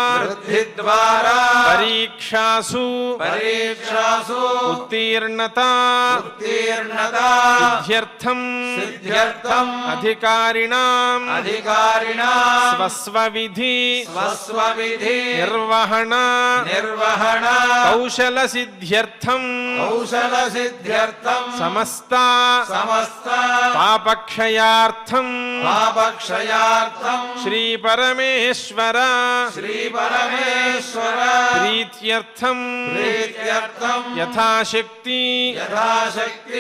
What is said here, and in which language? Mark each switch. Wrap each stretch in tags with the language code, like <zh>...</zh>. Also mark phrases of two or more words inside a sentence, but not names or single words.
<sa>परीक्षासु उत्तीर्णता सिद्ध्यर्थं अधिकारिणां स्वस्वविधि निर्वहण कौशल सिद्ध्यर्थं సిద్ధ్యర్థం సమస్త సమస్త పాపక్షయార్థం పాపక్షయార్థం శ్రీ పరమేశ్వర శ్రీ పరమేశ్వర ప్రీత్యర్థం ప్రీత్యర్థం యథాశక్తి యథాశక్తి</sa>